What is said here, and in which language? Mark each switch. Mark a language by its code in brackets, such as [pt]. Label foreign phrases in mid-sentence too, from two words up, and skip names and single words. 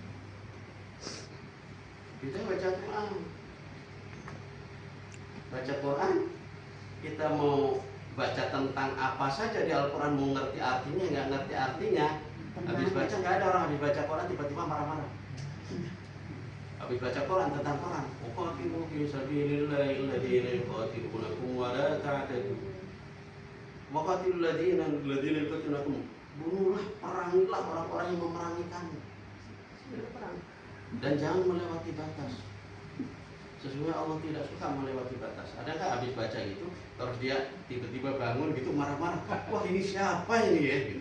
[id] Kita baca Quran. Baca Quran, kita mau baca tentang apa saja di Al-Quran, mau ngerti artinya, nggak ngerti artinya. Habis baca, nggak ada orang habis baca Quran tiba-tiba marah-marah. Habis baca Quran tentang Quran, [ar] قاتلوا في سبيل الله الذين يقاتلونكم ولا تعتدوا. وقاتلوا الذين يقاتلونكم. [id] Bunuhlah, perangilah orang-orang yang memerangi kamu. Dan jangan melewati batas. Sesungguhnya Allah tidak suka melewati batas. Adakah habis baca gitu, terus dia tiba-tiba bangun gitu marah-marah, wah ini siapa ini ya? Gitu.